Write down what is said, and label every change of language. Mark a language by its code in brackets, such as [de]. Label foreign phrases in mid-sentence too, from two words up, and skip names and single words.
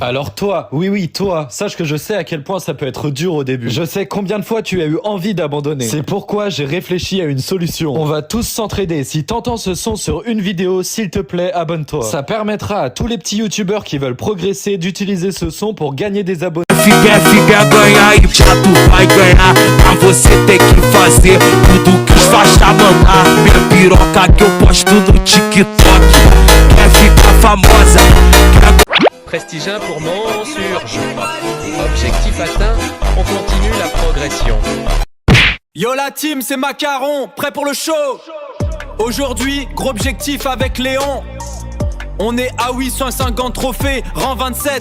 [fr] Alors toi, oui toi, sache que je sais à quel point ça peut être dur au début. Je sais combien de fois tu as eu envie d'abandonner. C'est pourquoi j'ai réfléchi à une solution. On va tous s'entraider. Si t'entends ce son sur une vidéo, s'il te plaît, abonne-toi. Ça permettra à tous les petits youtubeurs qui veulent progresser d'utiliser ce son pour gagner des abonnés. [pt] Fica ganhar e já tu vai ganhar. Pra você ter que fazer tudo que os faixa mandar. Minha piroca que eu posto no TikTok. Quer ficar famosa? [fr] Prestige 1 pour mon surge. Objectif atteint, on continue la progression. Yo la team, c'est Macaron, prêt pour le show. Aujourd'hui, gros objectif avec Léon. On est à 850 trophées, rang 27.